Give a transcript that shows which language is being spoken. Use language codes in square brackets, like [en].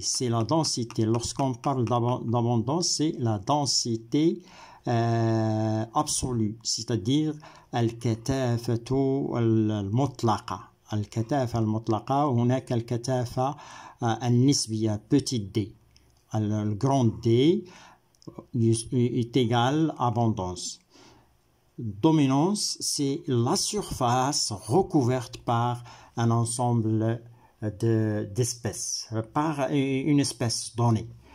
[fr] C'est la densité. Lorsqu'on parle d'abondance, c'est la densité absolue, c'est-à-dire [ar] الكثافة المطلقة. الكثافة المطلقة. هناك الكثافة النسبية petit d. [fr] Le grand D est égal à abondance. Dominance, c'est la surface recouverte par un ensemble d'espèces, par une espèce donnée.